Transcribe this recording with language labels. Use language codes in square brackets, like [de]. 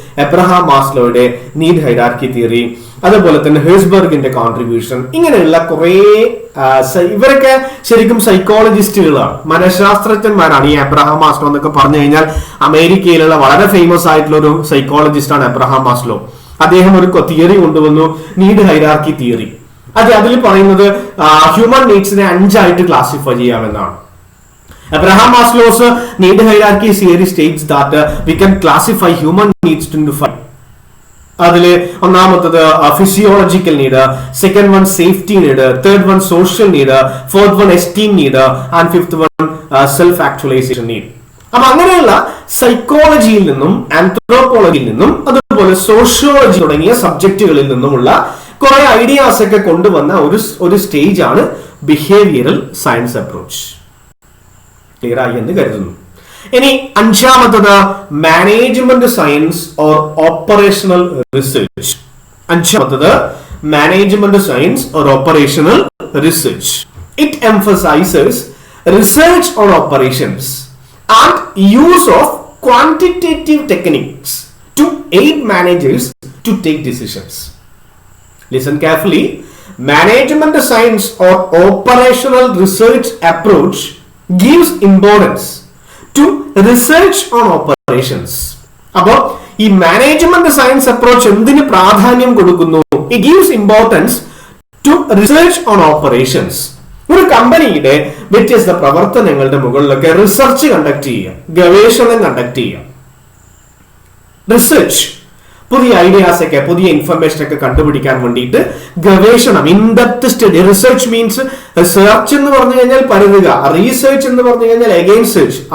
[ml] Abraham മാസ്ലോയുടെ need hierarchy theory, അതുപോലെ തന്നെ ഹേഴ്സ്ബർഗിന്റെ contribution, ഇങ്ങനെയുള്ള കുറെ ഇവരൊക്കെ ശരിക്കും സൈക്കോളജിസ്റ്റുകളാണ്, മനഃശാസ്ത്രജ്ഞന്മാരാണ്. ഈ എബ്രഹാം മാസ്ലോ എന്നൊക്കെ പറഞ്ഞു കഴിഞ്ഞാൽ അമേരിക്കയിലുള്ള വളരെ ഫേമസ് ആയിട്ടുള്ള ഒരു സൈക്കോളജിസ്റ്റ് ആണ് എബ്രഹാം മാസ്ലോ. അദ്ദേഹം ഒരു തിയറി കൊണ്ടുവന്നു, നീഡ് ഹൈറാർക്കി തിയറി. അതിൽ പറയുന്നത് ഹ്യൂമൻ നീഡ്സിനെ 5 ആയിട്ട് ക്ലാസിഫൈ ചെയ്യാമെന്നാണ്. [en] Abraham Maslow's need hierarchy theory states that we can classify human needs into 5. [ml] അതില് ഒന്നാമത്തത് [en] Physiological need, second one safety need, third one social need, fourth one esteem need, and fifth one self actualisation need. [ml] അപ്പൊ അങ്ങനെയുള്ള സൈക്കോളജിയിൽ നിന്നും ആന്ത്രോപോളജിയിൽ നിന്നും അതുപോലെ sociology തുടങ്ങിയ സബ്ജക്റ്റുകളിൽ നിന്നുമുള്ള കുറെ ഐഡിയാസ് ഒക്കെ കൊണ്ടുവന്ന ഒരു സ്റ്റേജ് ആണ് ബിഹേവിയറൽ സയൻസ് അപ്രോച്ച്. ക്ലിയർ ആയി എന്ന് കരുതുന്നു. ഇനി അഞ്ചാമത്തത് [en] Management science or operational research. [ml] അഞ്ചാമത്തത് [en] Management science or operational research. It emphasises research on operations and use of quantitative techniques to aid managers to take decisions. Listen carefully. Management science or operational research approach gives importance to research on operations. [ml] അപ്പോൾ ഈ management science approach എന്തിന് പ്രാധാന്യം കൊടുക്കുന്നു? [en] It gives importance to research on operations. [ml] ഒരു കമ്പനിയുടെ വ്യത്യസ്ത പ്രവർത്തനങ്ങളുടെ മുകളിലൊക്കെ റിസർച്ച് കണ്ടക്ട് ചെയ്യുക, ഗവേഷണം കണ്ടക്ട് ചെയ്യുക. റിസർച്ച് പുതിയ ഐഡിയാസ് ഒക്കെ പുതിയ ഇൻഫർമേഷൻ ഒക്കെ കണ്ടുപിടിക്കാൻ വേണ്ടിയിട്ട് ഗവേഷണം, in-depth study. Research means search എന്ന് പറഞ്ഞു കഴിഞ്ഞാൽ പരതുക, റീസെർച്ച് എന്ന് പറഞ്ഞു കഴിഞ്ഞാൽ അഗൈൻ സെർച്ച്.